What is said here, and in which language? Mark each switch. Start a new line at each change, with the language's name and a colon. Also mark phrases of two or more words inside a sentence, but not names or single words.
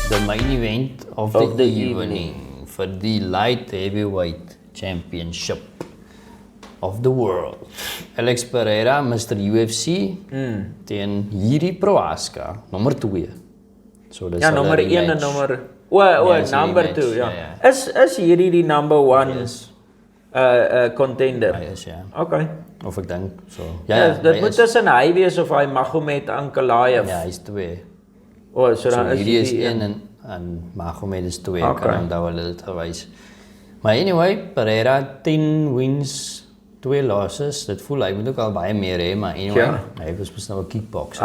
English: main event of the evening
Afrikaans: vir die
English: light heavyweight championship of the world. Alex Pereira, Mr. UFC,
Afrikaans: teen Jiri Prochazka, nommer 2. So dis nommer 1 en nommer number 2, ja. Is hierdie die
English: number 1 contender?
Afrikaans: Hy is, ja. Okay. Of ek dink so. Dit moet tussen hy wees of hy Magomed Ankalaev. Ja, hy is 2. So dan is hierdie is 1 en Magomed is 2, kan onthou hulle dit gewys. Maar anyway, Pereira
English: 10 wins, 2 losses,
Afrikaans: dit voel hy moet ook al baie meer hê, maar anyway, hy was mos nou 'n kickboxer.